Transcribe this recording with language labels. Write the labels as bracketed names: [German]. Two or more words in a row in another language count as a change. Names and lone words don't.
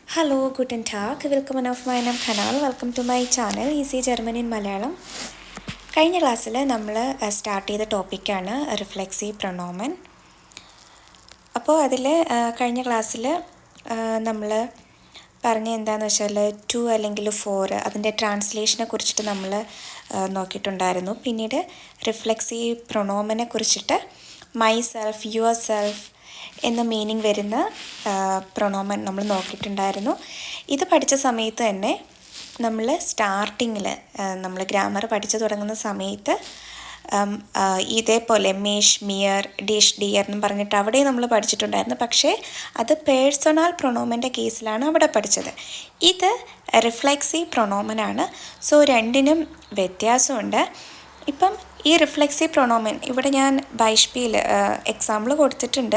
[German] Hallo, guten Tag. Willkommen auf meinem Kanal. [English] Welcome to my channel, Easy German in Malayalam. [Malayalam] കഴിഞ്ഞ ക്ലാസ്സിൽ നമ്മൾ സ്റ്റാർട്ട് ചെയ്ത ടോപ്പിക്കാണ് [German] Reflexive Pronomen. [Malayalam] അപ്പോൾ അതിൽ കഴിഞ്ഞ ക്ലാസ്സിൽ നമ്മൾ പറഞ്ഞ എന്താണെന്ന് വെച്ചാൽ ടു അല്ലെങ്കിൽ ഫോർ അതിൻ്റെ ട്രാൻസ്ലേഷനെ കുറിച്ചിട്ട് നമ്മൾ നോക്കിയിട്ടുണ്ടായിരുന്നു. പിന്നീട് [German] Reflexive Pronomen [Malayalam] കുറിച്ചിട്ട് [English] my self, your self [Malayalam] എന്ന മീനിങ് വരുന്ന പ്രൊണോമൻ നമ്മൾ നോക്കിയിട്ടുണ്ടായിരുന്നു. ഇത് പഠിച്ച സമയത്ത് തന്നെ നമ്മൾ സ്റ്റാർട്ടിങ്ങിൽ നമ്മൾ ഗ്രാമർ പഠിച്ചു തുടങ്ങുന്ന സമയത്ത് ഇതേപോലെ [German] mich, mir, dich, dir [Malayalam] എന്നും പറഞ്ഞിട്ട് അവിടെ നമ്മൾ പഠിച്ചിട്ടുണ്ടായിരുന്നു. പക്ഷേ അത് [German] Personal Pronomen [Malayalam] കേസിലാണ് അവിടെ പഠിച്ചത്. ഇത് [German] Reflexive Pronomen. [Malayalam] സോ രണ്ടിനും വ്യത്യാസമുണ്ട്. ഇപ്പം ഈ [German] Reflexive Pronomen [Malayalam] ഇവിടെ ഞാൻ ബൈഷ്പിയിൽ എക്സാമ്പിൾ കൊടുത്തിട്ടുണ്ട്.